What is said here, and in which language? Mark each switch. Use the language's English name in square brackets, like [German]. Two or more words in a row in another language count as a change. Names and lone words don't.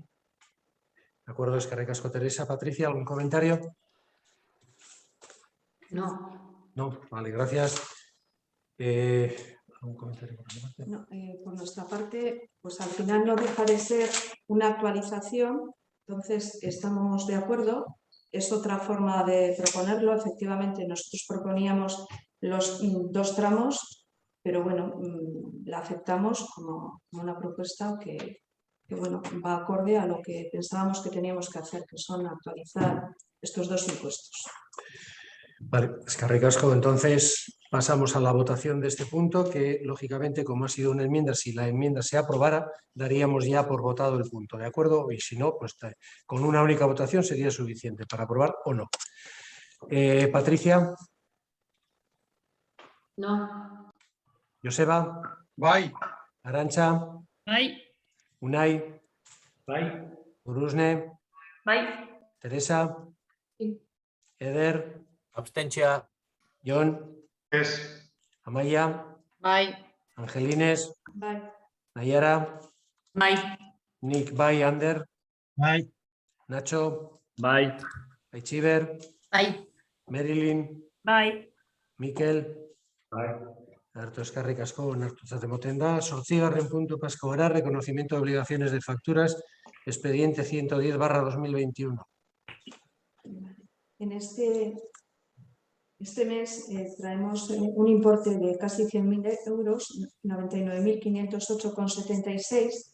[Spanish] De acuerdo, [Basque] eskerrik asko. [Spanish] Teresa, Patricia, ¿algún comentario? No. No, vale, gracias. ¿Algún comentario por tu parte? No, por nuestra parte, pues al final no deja de ser una actualización, entonces estamos de acuerdo. Es otra forma de proponerlo. Efectivamente, nosotros proponíamos los 2 tramos, pero bueno, la aceptamos como una propuesta que bueno, va acorde a lo que pensábamos que teníamos que hacer, que son actualizar estos 2 impuestos. Vale, eskerrik asko. Entonces pasamos a la votación de este punto, que lógicamente, como ha sido una enmienda, si la enmienda se aprobara, daríamos ya por votado el punto, ¿de acuerdo? Y si no, pues con una única votación sería suficiente para aprobar o no. Patricia. No. Joseba. [Basque] Bai. Arantxa. Bai. Unai. Bai. Gurusne. Bai. Teresa. [Spanish] Sí. Eder. [Basque] Abstentzioa. Jon. Amaia. Bai. Angelines. Bai. Nayara. Bai. Nik, bai, Ander. Bai. Nacho. Bai. Aichiber. Bai. Marilyn. Bai. Mikel. Bai. Alberto, eskerrik asko, onartutzat emoten da. 8. punto pasako gara, [Spanish] reconocimiento de obligaciones de facturas expediente 110/2021. En este mes traemos un importe de casi 100.000 euros, 99.508,76.